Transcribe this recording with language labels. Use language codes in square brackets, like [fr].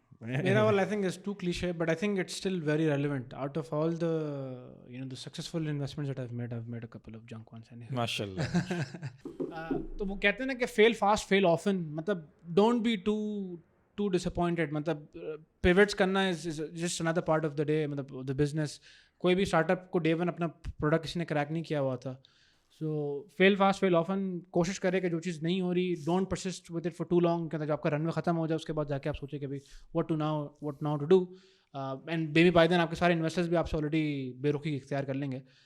[en] Mera I think is too cliche, but I think it's still very relevant. Out of all the the successful investments that I've made a couple of junk ones. [ar] MashaAllah. [ur] تو وہ کہتے ہیں نا کہ [en] fail fast, fail often. [ur] مطلب [en] don't be too disappointed. مطلب pivots کرنا is just another part of the day. مطلب the business. [ur] کوئی بھی اسٹارٹ اپ کو day one اپنا پروڈکٹ کسی نے کریک نہیں کیا ہوا تھا. [en] So fail fast fail often. [ur] کوشش کرے کہ جو چیز نہیں ہو رہی [en] Don't persist with it for too long. [ur] کہتے ہیں جب آپ کا رن وے ختم ہو جائے اس کے بعد جا کے آپ سوچیں کہ بھائی [en] What now to do. [ur] And baby by دین آپ کے سارے انویسٹرز بھی آپ سے آلریڈی بے رخی اختیار کر لیں گے.